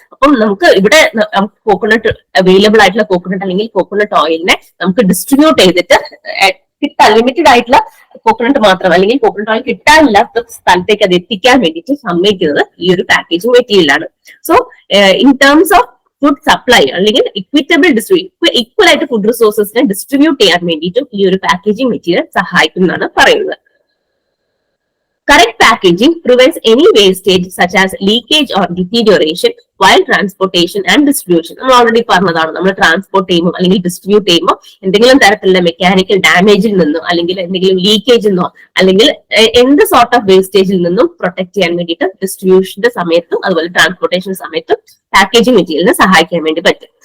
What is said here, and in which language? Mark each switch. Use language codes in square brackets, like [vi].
[ml] അപ്പം നമുക്ക് ഇവിടെ കോക്കനട്ട് അവൈലബിൾ ആയിട്ടുള്ള കോക്കനട്ട് അല്ലെങ്കിൽ കോക്കനട്ട് ഓയിലിനെ നമുക്ക് ഡിസ്ട്രിബ്യൂട്ട് ചെയ്തിട്ട് ലിമിറ്റഡ് ആയിട്ടുള്ള കോക്കനട്ട് മാത്രം അല്ലെങ്കിൽ കോക്കനട്ട് ഓയിൽ കിട്ടാനില്ലാത്ത സ്ഥലത്തേക്ക് അത് എത്തിക്കാൻ വേണ്ടിയിട്ട് സമ്മതിക്കുന്നത് ഈ ഒരു പാക്കേജിംഗ് മെറ്റീരിയലാണ്. [en] so in terms of food supply [ml] അല്ലെങ്കിൽ ഈക്വൽ ആയിട്ട് ഫുഡ് റിസോഴ്സസിനെ ഡിസ്ട്രിബ്യൂട്ട് ചെയ്യാൻ വേണ്ടിയിട്ടും ഈ ഒരു പാക്കേജിംഗ് മെറ്റീരിയൽ സഹായിക്കുന്നതാണ് പറയുന്നത്. [en] Correct packaging prevents any wastage such as leakage or deterioration while transportation and distribution. [ml] നമ്മൾ ഓൾറെഡി പറഞ്ഞതാണ്, നമ്മൾ ട്രാൻസ്പോർട്ട് ചെയ്യുമ്പോൾ അല്ലെങ്കിൽ ഡിസ്ട്രിബ്യൂട്ട് ചെയ്യുമ്പോൾ എന്തെങ്കിലും തരത്തിലുള്ള മെക്കാനിക്കൽ ഡാമേജിൽ നിന്നോ അല്ലെങ്കിൽ എന്തെങ്കിലും ലീക്കേജിൽ നിന്നോ അല്ലെങ്കിൽ എന്ത് സോർട്ട് ഓഫ് വേസ്റ്റേജിൽ നിന്നും പ്രൊട്ടക്ട് ചെയ്യാൻ വേണ്ടിയിട്ട് ഡിസ്ട്രിബ്യൂഷന്റെ സമയത്തും അതുപോലെ ട്രാൻസ്പോർട്ടേഷൻ സമയത്തും പാക്കേജിംഗ് മെറ്റീരിയലിനെ സഹായിക്കാൻ വേണ്ടി പറ്റും.